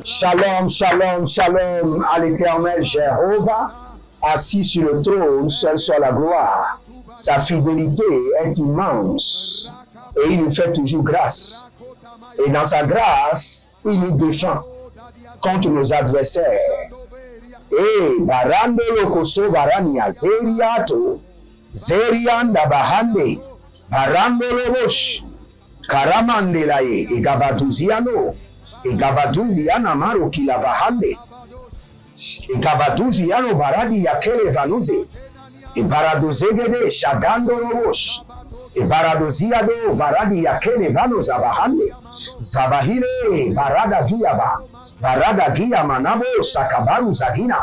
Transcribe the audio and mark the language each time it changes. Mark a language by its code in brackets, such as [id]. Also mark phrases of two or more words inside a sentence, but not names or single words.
[fr] Shalom, shalom, shalom à l'Éternel Jéhovah, assis sur le trône, seul soit la gloire. Sa fidélité est immense et il nous fait toujours grâce. Et dans sa grâce, il nous défend contre nos adversaires. Et barando lokoso barani azeriato, zerianda bahande. Barandolobosh, Karamandelaye, et Gabaduziano, et Gabaduziana Maro Kilavahande, et Gabaduziano Baradi Yakele Vanuze, et Baradozegede, Shagandolobosh, et Baradoziado, Varadi Yakele Vanozabahande, Zabahire, Barada Giaba, Barada Gia Manabo, Sakabaru Zagina.